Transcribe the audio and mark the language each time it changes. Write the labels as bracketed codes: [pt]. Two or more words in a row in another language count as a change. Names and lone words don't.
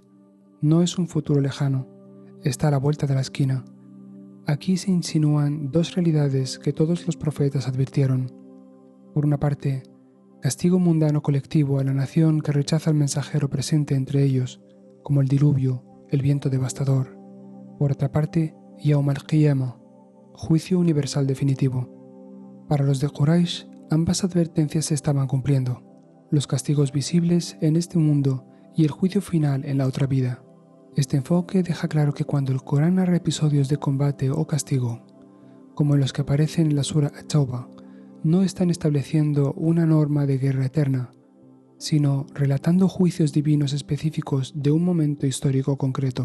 [es] No es un futuro lejano, está a la vuelta de la esquina. Aquí se insinúan dos realidades que todos los profetas advirtieron. Por una parte, castigo mundano colectivo a la nación que rechaza al mensajero presente entre ellos, como el diluvio, el viento devastador. Por otra parte, [ar] يوم القيامة, [es] juicio universal definitivo. Para los de Quraysh, ambas advertencias se estaban cumpliendo, los castigos visibles en este mundo y el juicio final en la otra vida. Este enfoque deja claro que cuando el Corán narra episodios de combate o castigo, como en los que aparecen en la sura At-Tawbah, no están estableciendo una norma de guerra eterna, sino relatando juicios divinos específicos de un momento histórico concreto.